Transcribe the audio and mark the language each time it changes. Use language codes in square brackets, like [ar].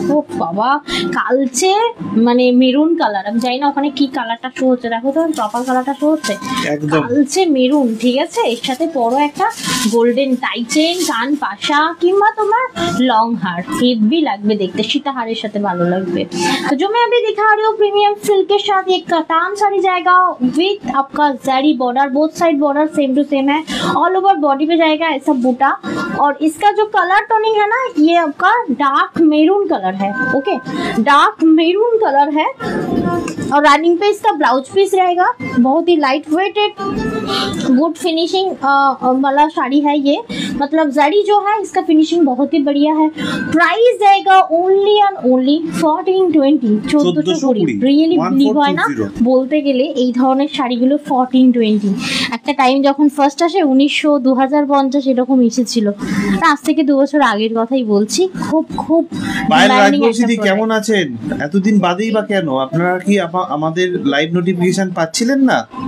[bn] ও বাবা, কালচে মানে মেরুন কালার। আমি জানি না ওখানে কি কালারটা শো হচ্ছে, দেখো তো প্রপার কালারটা শো হচ্ছে, একদম কালচে মেরুন। ঠিক আছে, এর সাথে বড় একটা গোল্ডেন টাই চেন, কান পাশা, কিংবা তোমার लॉन्ग हार हेवी लगবে দেখতে, সীতাহারের সাথে ভালো লাগবে। [hi] तो जो मैं अभी दिखा रही हूँ प्रीमियम सिल्क के साथ एक कतान साड़ी जाएगा विथ आपका जरी border, both side border same to same है, ऑल ओवर बॉडी पे जाएगा ऐसा बूटा। और इसका जो कलर टोनिंग है ना, ये आपका डार्क मेरून कलर है। ओके, डार्क मेरून कलर है। और रनिंग पे इसका ब्लाउज पीस रहेगा, बहुत ही लाइट वेटेड गुड फिनिशिंग वाला साड़ी है ये। मतलब जरी जो है इसका फिनिशिंग बहुत ही बढ़िया है। प्राइस जाएगा only and only 1420, 1420। [bn] Really believe হয় না বলতে গেলে এই ধরনের শাড়িগুলো 1420। একটা টাইম যখন ফার্স্ট আসে 1900 2050 এরকম এসেছিল, আজ থেকে 2 বছর আগের কথাই বলছি। খুব খুব কেমন আছেন? এতদিন বাদেই বা কেন? আপনারা কি আমাদের লাইভ নোটিফিকেশন পাচ্ছিলেন না?